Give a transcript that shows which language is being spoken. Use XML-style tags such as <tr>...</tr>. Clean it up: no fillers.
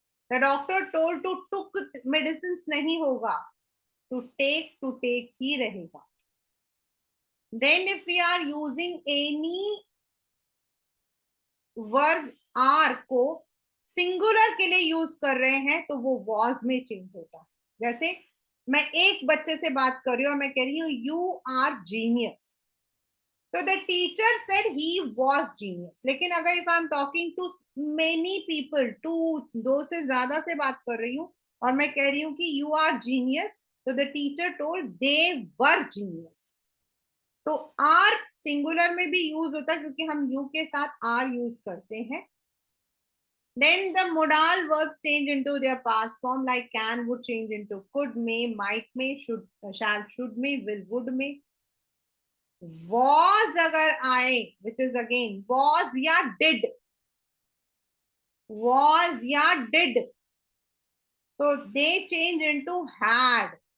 <en>The doctor told to took medicines</en> <hi>नहीं होगा, to take ही रहेगा.</hi> <en>Then if we are using any verb are</en> <hi>को singular के लिए यूज कर रहे हैं तो वो was में चेंज होता है. जैसे मैं एक बच्चे से बात कर रही हूँ और मैं कह रही हूँ</hi> <en>You are genius, तो the teacher said he was genius.</en> <hi>लेकिन अगर</hi> <en>if I am talking to many people,</en> <hi>to 2 से ज्यादा से बात कर रही हूँ और मैं कह रही हूँ कि यू आर जीनियस, तो</hi> <en>The teacher told they were genius.</en> <hi>तो आर सिंगुलर में भी यूज होता है क्योंकि हम यू के साथ आर यूज करते हैं.</hi> <en>Then the modal verbs change into their past form, like can would change into could, may, might, may, should, shall, should, may, will, would, may. Was</en> <hi>अगर आए,</hi> <en>which is again was या did, was या did, तो they change into had.</en>